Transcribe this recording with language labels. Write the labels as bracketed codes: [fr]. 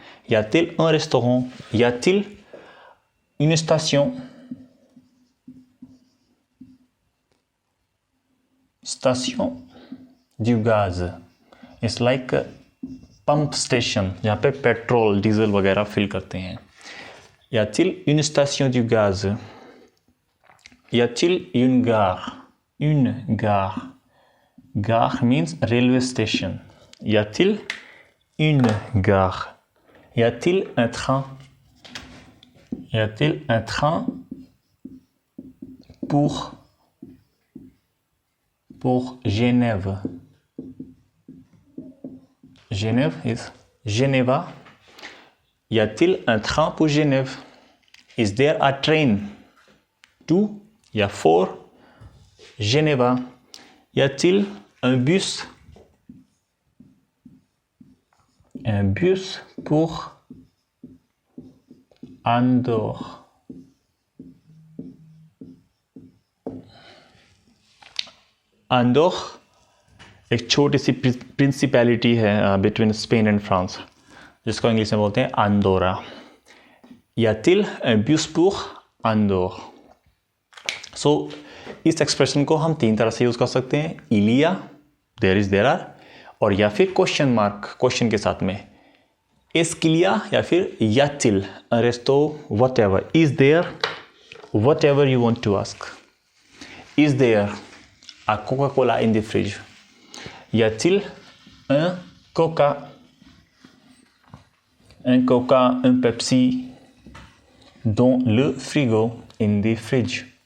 [fr] यातिल un restaurant, यातिल une station, station du gaz, [en] it's like pump station [hi] जहाँ पे petrol diesel वगैरह fill करते हैं। [fr] Y a-t-il une station du gaz? Y a-t-il une gare? Une gare. [en] Gare means railway station. [fr] Y a-t-il une gare? Y a-t-il un train? Y a-t-il un train pour Genève? [en] Genève is Geneva. [fr] Y a-t-il un train pour Genève? [en] Is there a train to [hi] या [en] for Geneva? [fr] Y a-t-il un bus? Un bus pour Andorre. [hi] Andorre एक छोटी सी principality है [en] between Spain and France, [hi] जिसको English में बोलते हैं Andora. [fr] Y a-t-il un bus pour Andorre? [hi] सो इस expression को हम तीन तरह से यूज़ कर सकते हैं, इलिया, [en] there is, there are, [hi] और या फिर क्वेश्चन मार्क, क्वेश्चन के साथ में एस्किलिया या फिर यातिल, resto, what ever, [en] Is there, whatever you want to ask. Is there a Coca-Cola in the fridge? [fr] Y a-t-il un Coca, un Pepsi dans le frigo, [en] in the fridge?